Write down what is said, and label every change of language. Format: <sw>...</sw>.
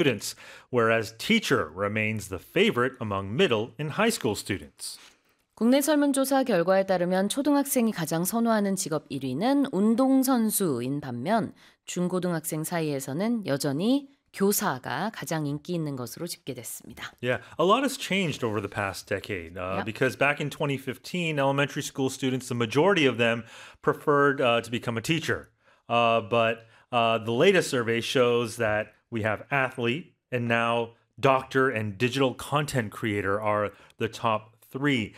<en>students, whereas teacher remains the favorite among middle and high school students.</en> <ko>국내 설문조사 결과에 따르면 초등학생이 가장 선호하는 직업 1위는 운동선수인 반면 중고등학생 사이에서는 여전히 교사가 가장 인기 있는 것으로 집계됐습니다.</ko> <en>Yeah, a lot has changed over the past decade. Because back in 2015, elementary school students, the majority of them preferred to become a teacher. But the latest survey shows that we have athlete and now doctor and digital content creator are the top three.</en>